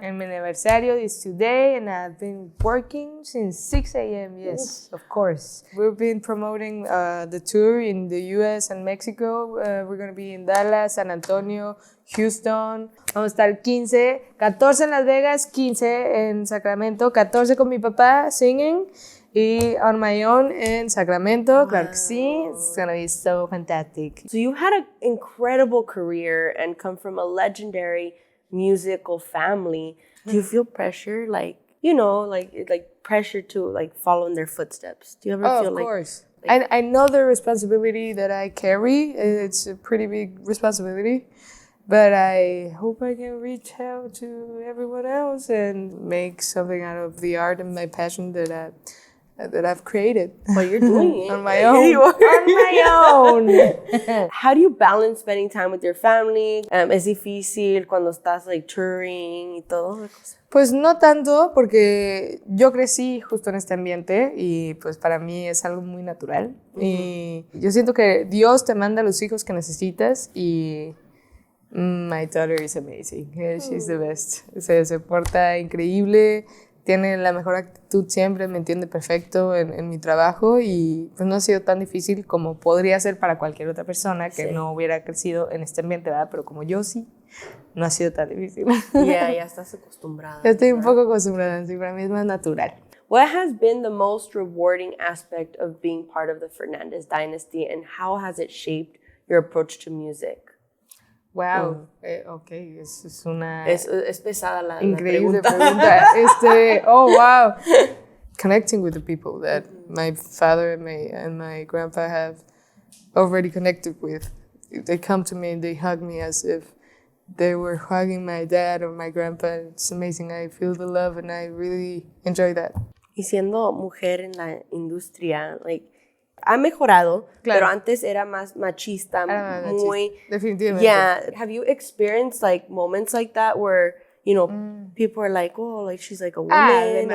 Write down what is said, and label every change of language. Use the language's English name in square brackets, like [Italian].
[English] And my anniversary is today, and I've been working since 6 a.m. Yes, of course. We've been promoting the tour in the U.S. and Mexico. We're going to be in Dallas, San Antonio, Houston. [Spanish] Vamos a estar 14 en Las Vegas, 15 en Sacramento, 14 con mi papá singing. [English] Y on my own in Sacramento, wow. [Spanish] Claro que sí. [English] It's gonna be so fantastic. So you had an incredible career and come from a legendary musical family. Do you feel pressure, like pressure to like follow in their footsteps? Do you ever feel like? Of course. I know the responsibility that I carry. It's a pretty big responsibility. But I hope I can reach out to everyone else and make something out of the art and my passion that I've created. Well, you're doing it. On my own. On my own. How do you balance spending time with your family? [Spanish] ¿Es difícil cuando estás [English] like touring [Spanish] y todo? Pues no tanto, porque yo crecí justo en este ambiente y pues para mí es algo muy natural. Y yo siento que Dios te manda los hijos que necesitas y [English] my daughter is amazing. She's the best. [Spanish] Se porta increíble. Tiene la mejor actitud siempre, me entiende perfecto en mi trabajo y pues no ha sido tan difícil como podría ser para cualquier otra persona que no hubiera crecido en este ambiente, ¿verdad? Pero como yo sí, no ha sido tan difícil. Ya estás acostumbrada. Ya estoy un poco acostumbrada, sí, para mí es más natural. [English] What has been the most rewarding aspect of being part of the Fernandez dynasty and how has it shaped your approach to music? [Spanish] Wow, okay, es una... Es pesada la increíble pregunta. [English] Oh, wow. Connecting with the people that my father and my grandpa have already connected with. They come to me and they hug me as if they were hugging my dad or my grandpa. It's amazing. I feel the love and I really enjoy that. [Spanish] Y siendo mujer en la industria, ha mejorado, claro. Pero antes era más machista, muy... Definitivamente. [English] Yeah. Have you experienced moments like that where, people are like, oh, she's like a woman?